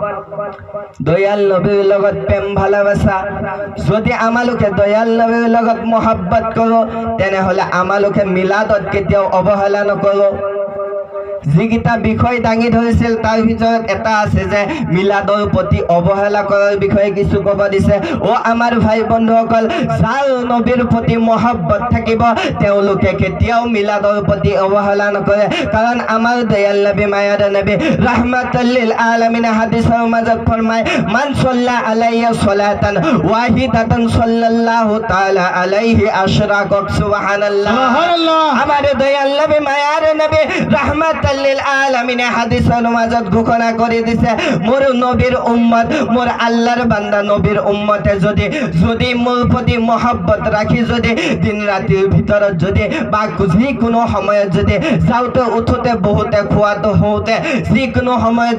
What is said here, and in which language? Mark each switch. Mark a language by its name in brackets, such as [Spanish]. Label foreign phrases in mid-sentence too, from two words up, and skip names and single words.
[Assamese] দয়াল নবীৰ লগত প্ৰেম ভালোবাসা যদি আমালোকে দয়াল নবীৰ লগত মহব্বত কৰোঁ তেনেহ'লে আমালোকে মিলাদত কেতিয়াও অৱহেলা নকৰোঁ যিকেইটা বিষয় দাঙি ধৰিছিল তাৰ ভিতৰত এটা আছে যে মিলাদৰ প্ৰতি অৱহেলা কৰাৰ বিষয়ে কিছু ক'ব দিছে ও আমাৰ ভাই বন্ধুসকল যাৰ নবীৰ প্ৰতি মহব্বত থাকিব তেওঁলোকে কেতিয়াও মিলাদৰ প্ৰতি অৱহেলা নকৰে কাৰণ আমাৰ দয়াল নবী মায়াৰ নবী [Arabic] رحمة للعالمين [Assamese] হাদিছৰ মাজত ফৰমায় [Arabic] من صلى عليه صلاة واحدة صلى الله تعالى عليه عشرا سبحان الله [Assamese] আমাৰ দয়াল নবী মায়াৰ নবী [Arabic] رحمة للعالمين [Assamese] হাদিসৰ মাজত ঘোষণা কৰি দিছে মোৰ নবীৰ উম্মত মোৰ আল্লাহৰ বান্দা নবীৰ উম্মতে যদি মোৰ প্ৰতি মহব্বত ৰাখি যদি দিন ৰাতিৰ ভিতৰত যদি বা যিকোনো সময়ত যদি যাওঁতে উঠোতে বহুতে খোৱাতে হওঁতে যিকোনো সময়ত